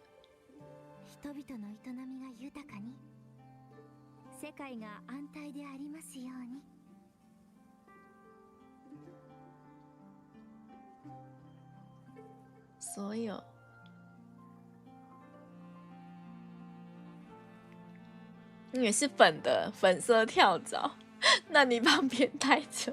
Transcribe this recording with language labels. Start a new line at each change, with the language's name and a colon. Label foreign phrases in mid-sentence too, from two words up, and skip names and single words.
Japanese: 人々の営みが豊かに、世界が安泰でありますように。
Chinese: 所有。你也是粉的，粉色跳蚤，那你旁边带着。